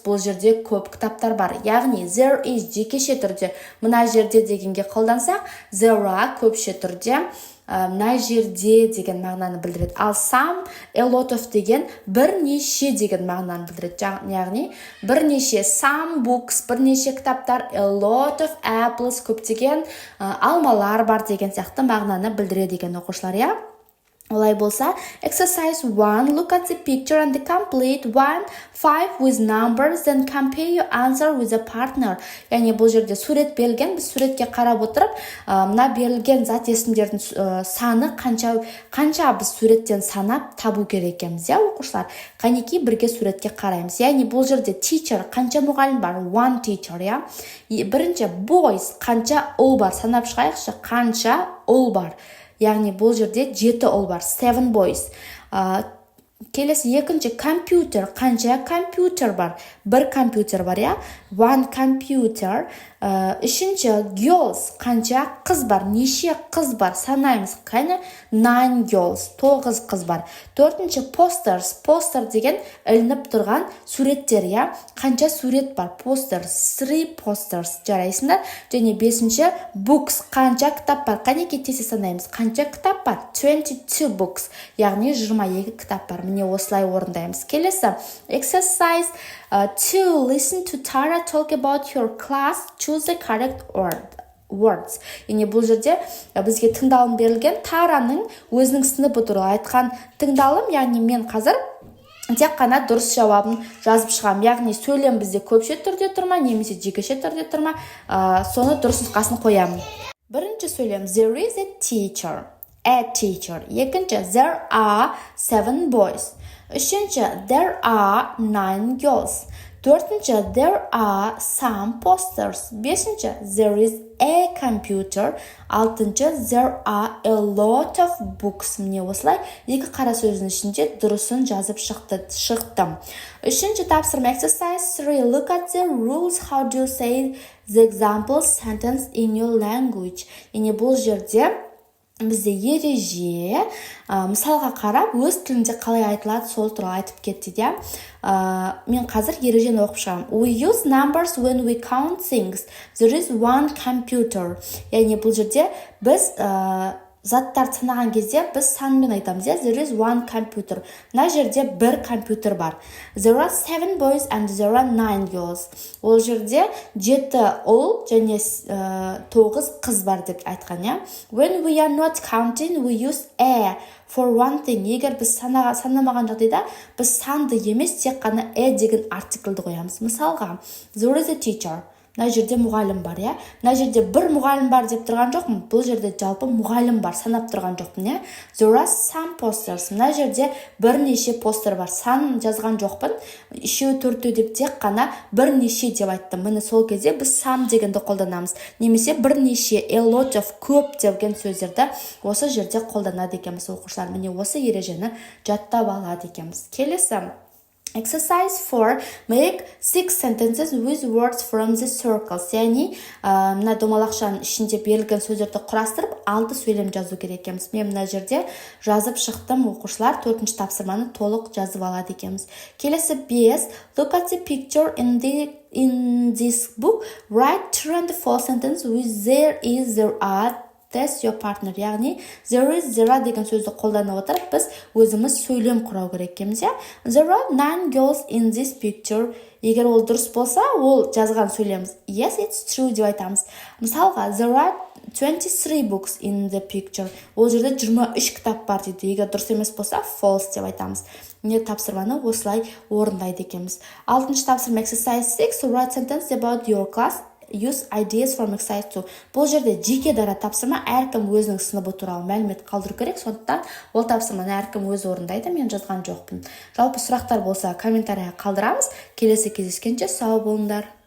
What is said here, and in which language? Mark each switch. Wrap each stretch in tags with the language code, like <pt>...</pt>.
<kk>Бұл жерде көп кітаптар бар. Яғни</kk> <en>there is</en> <kk>жекеше түрде мына жерде дегенге қолдансақ,</kk> <en>there are</en> <kk>көпше түрде мына жерде деген мағынаны білдіреді. Ал some, a lot of деген бірнеше деген мағынаны білдіреді. Яғни бірнеше,</kk> <en>some books,</en> <kk>бірнеше кітаптар,</kk> <en>a lot of apples,</en> <kk>көптеген алмалар бар деген сияқты мағынаны білдіреді деген оқушылар, иә? Олай болса,</kk> <en>exercise 1, look at the picture and complete 1, 5 with numbers, then compare your answer with a partner.</en> <kk>Яғни бұл жерде сурет берілген, біз суретке қарап отырып, мына берілген зат есімдердің саны қанша біз суреттен санап табу керек екенбіз, иә, оқушылар? Қанекей бірге суретке қараймыз. Яғни бұл жерде teacher, қанша мұғалім бар?</kk> <en>One teacher, иә?</en> <kk>Бірінші boys, қанша ұл бар? Санап шығайықшы, қанша ұл бар? Яғни бұл жерде 7 ұл бар,</kk> <en>7 boys.</en> <kk>Келесі екінші компьютер, қанша компьютер бар? Бір компьютер бар, иә?</kk> <en>One computer.</en> <kk>Үшінші girls, қанша қыз бар? Неше қыз бар? Санаймыз, қане?</kk> <en>9 girls,</en> <kk>9 қыз бар. Төртінші posters, poster деген ілініп тұрған суреттер, иә? Қанша сурет бар?</kk> <en>Posters, 3 posters,</en> <kk>жарайсыңдар. Және бесінші books, қанша кітап бар? Қане кеттесе санаймыз, қанша кітап бар?</kk> <en>22 books,</en> <kk>яғни 22 кітап бар. Міне осылай орындаймыз. Келесі</kk> <en>exercise 2, listen to Tara talk about your class, choose the correct words.</en> <kk>Яғни бұл жерде бізге тыңдалым берілген, Тараның өзінің сыныбы туралы айтқан тыңдалым, яғни мен қазір тек қана дұрыс жауабын жазып шығам. Яғни сөйлем бізде көпше түрде тұрма, немесе жекеше түрде тұрма, соны дұрыс нұсқасын қоямын. Бірінші сөйлем,</kk> <en>there is a teacher.</en> <kk>Екінші,</kk> <en>there are 7 boys.</en> <kk>Үшінші,</kk> <en>there are 9 girls.</en> <kk>Төртінші,</kk> <en>there are some posters.</en> <kk>Бесінші,</kk> <en>there is a computer.</en> <kk>Алтыншы,</kk> <en>there are a lot of books.</en> <kk>Міне осылай екі қара сөздің ішінде дұрысын жазып шықтым. Үшінші тапсырма exercise 3.</kk> <en>Look at the rules. How do you say the example sentence in your language?</en> <kk>Яғни бұл жерде бізде ереже, мысалға қарап, өз тілінде қалай айтылады, сол туралы айтып кетті, де. Мен қазір ережені оқып шығамын.</kk> <en>We use numbers when we count things. There is one computer.</en> <kk>Яғни бұл жерде біз заттарды санаған кезде біз санмен айтамыз, иә?</kk> <en>There is one computer.</en> <kk>Мына жерде бір компьютер бар.</kk> <en>There are 7 boys and there are 9 girls.</en> <kk>Ол жерде 7 ұл және 9 қыз бар деп айтқан, иә?</kk> <en>When we are not counting, we use a for one thing.</en> <kk>Егер біз санамаған жағдайда, біз санды емес, тек қана деген артиклді қоямыз. Мысалға,</kk> <en>there is a teacher.</en> <kk>Мына жерде мұғалім бар, иә? Мына жерде бір мұғалім бар деп тұрған жоқпын. Бұл жерде жалпы мұғалім бар, санап тұрған жоқпын, иә?</kk> <en>There are some posters.</en> <kk>Мына жерде бірнеше постер бар. Сан жазған жоқпын. Үшеу, төртеу деп тек қана бірнеше деп айттым. Міне сол кезде біз some дегенді қолданамыз. Немесе бірнеше, a lot of, көп деген сөздерді осы жерде қолданады екенбіз, оқушылар. Міне осы ережені жаттап алады екенбіз. Келесі</kk> <en>exercise 4, make 6 sentences with words from the circles.</en> <kk>Яғни, мына домалақшаның ішінде берілген сөздерді құрастырып, 6 сөйлем жазу керек екенбіз. Мен мына жерде жазып шықтым, оқушылар 4-ші тапсырманы толық жазып алады екенбіз. Келесі</kk> <en>5, look at the picture in this book, write true and false sentence with there is, there are test your partner.</en> <kk>Яғни there are деген сөзді қолдана отырып біз өзіміз сөйлем құрау керек екенбіз, иә.</kk> <en>There are 9 girls in this picture.</en> <kk>Егер ол дұрыс болса, ол жазған сөйлеміз</kk> <en>yes, it's true</en> <kk>деп айтамыз. Мысалға,</kk> <en>there are 23 books in the picture.</en> <kk>Ол жерде 23 кітап бар дейді. Егер дұрыс емес болса, false деп айтамыз. Не тапсырманы осылай орындайды екенбіз. 6-шы тапсырма exercise 6.</kk> <en>Write sentence about your class. Use ideas from exercise 2.</en> <kk>Бұл жерде жеке дара тапсырма, әркім өзінің сыныбы туралы мәлімет қалдыру керек. Сондықтан ол тапсырманы әркім өзі орындайды, мен жазған жоқпын. Жалпы сұрақтар болса комментарийға қалдырамыз. Келесі кездескенше сау болыңдар.</kk>